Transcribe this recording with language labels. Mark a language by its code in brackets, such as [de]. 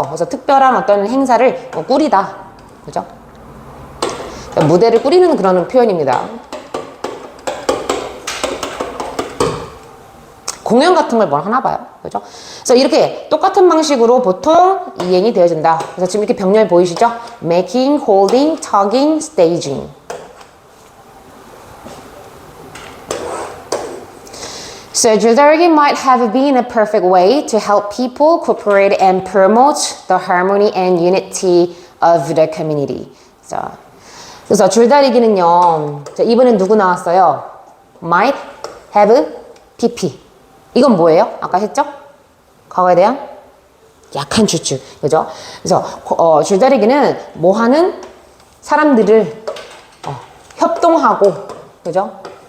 [ko] 그래서 특별한 어떤 행사를 꾸리다, 그죠? 무대를 꾸리는 그런 표현입니다. 공연 같은 걸 뭘 하나 봐요. 그죠? 그래서 이렇게 똑같은 방식으로 보통 이행이 되어진다. 그래서 지금 이렇게 병렬 보이시죠? [en] making, holding, tugging, staging. So 줄다리기 might have been a perfect way to help people cooperate and promote the harmony and unity of the community. [ko] 자, 그래서 줄다리기는요. 자, 이번엔 누구 나왔어요? might have pp. 이건 뭐예요? 아까 했죠? 과거에 대한 약한 추측. 그죠? 그래서 줄다리기는 뭐 하는 사람들을 협동하고, 그죠?